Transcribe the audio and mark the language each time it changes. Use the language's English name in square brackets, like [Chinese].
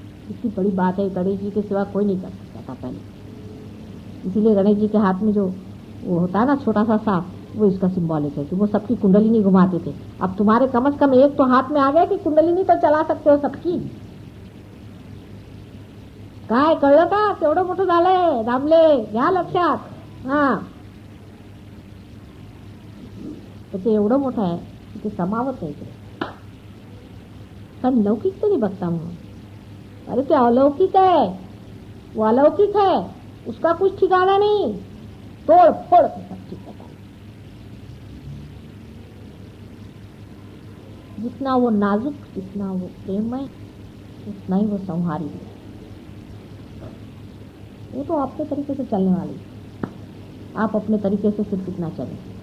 [Hindi] इतनी बड़ी बात है, गणेश जी के सिवा कोई नहीं कर सकता था पहले। इसीलिए गणेश जी के हाथ में जो वो होता है ना छोटा सा सांप, वो इसका सिंबॉलिक है कि वो सबकी कुंडलिनी घुमाते थे। अब तुम्हारे कम से कम एक तो हाथ में आ गया कि कुंडलिनी तो चला सकते हो सबकी। [Marathi] काय कळलं का केवढं मोठं झालंय दामले, घ्या लक्षात। हा, ते एवढं मोठं आहे की ते समावत नाही इकडे, पण लौकिक तो नहीं बघता म्हणून। अरे ते अलौकिक है, [Hindi] वो अलौकिक है, उसका कुछ ठिकाना नहीं, तोड़ फोड़ के सब चीज बता। जितना वो नाजुक, जितना वो प्रेममय, उतना ही वो संहारी है। वो तो अपने तरीके से चलने वाली, आप अपने तरीके से फिर कितना चले।